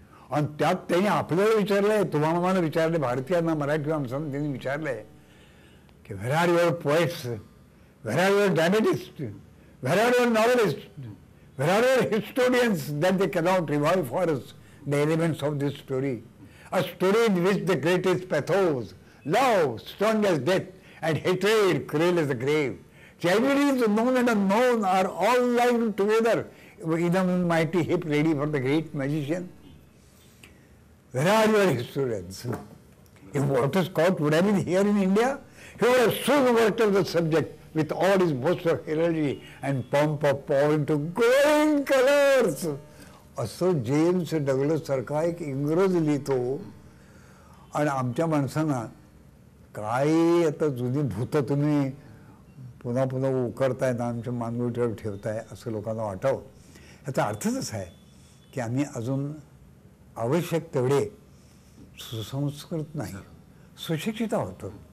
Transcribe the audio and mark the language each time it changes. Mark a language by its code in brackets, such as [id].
[mr] आणि त्यात त्यांनी आपल्याला विचारलंय, तुम्हाला मला विचारले, भारतीयांना मराठी माणसांना त्यांनी विचारलंय की [en] Where are your poets, where are your dramatist, where are your novelist, where are your historians that they cannot revive for us the elements of this story. A story in which the greatest pathos, love, strong as death, and hatred, cruel as the grave, tragedies known and unknown are all lying together in a mighty heap ready for the great magician. Where are your historians? If Walter Scott would have been here in India, he would have soon worked on the subject with all his boast of heraldry and pomp of power into glowing colors. [mr] असं James Douglas सारखा एक इंग्रज लिहितो आणि आमच्या माणसांना काय आता जुनी भूतं तुम्ही पुन्हा पुन्हा उकरताय ना आमच्या मानगुटीवर ठेवताय असं लोकांना वाटावं. याचा अर्थच असा आहे की आम्ही अजून आवश्यक तेवढे सुसंस्कृत नाही, सुशिक्षित आहोत.